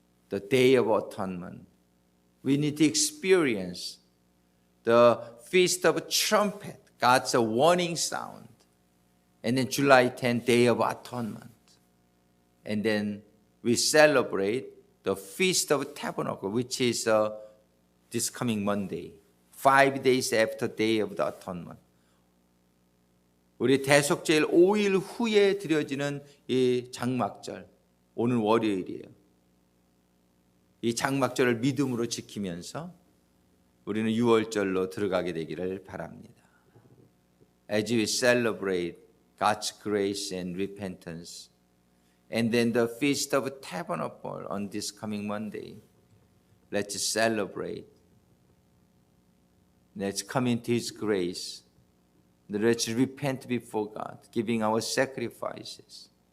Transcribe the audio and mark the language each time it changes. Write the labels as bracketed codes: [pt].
[en] The Day of Atonement. We need to experience the Feast of Trumpet, God's warning sound. And then July 10th, Day of Atonement. And then we celebrate the Feast of Tabernacle, which is this coming Monday, 5 days after Day of the Atonement. [ko] 우리 대속제일 5일 후에 드려지는 이 장막절, 오늘 월요일이에요. 이 장막절을 믿음으로 지키면서 우리는 6월절로 들어가게 되기를 바랍니다. [en] As we celebrate God's grace and repentance, and then the Feast of Tabernacle on this coming Monday, let's celebrate. Let's come into His grace. Let's repent before God, giving our sacrifices.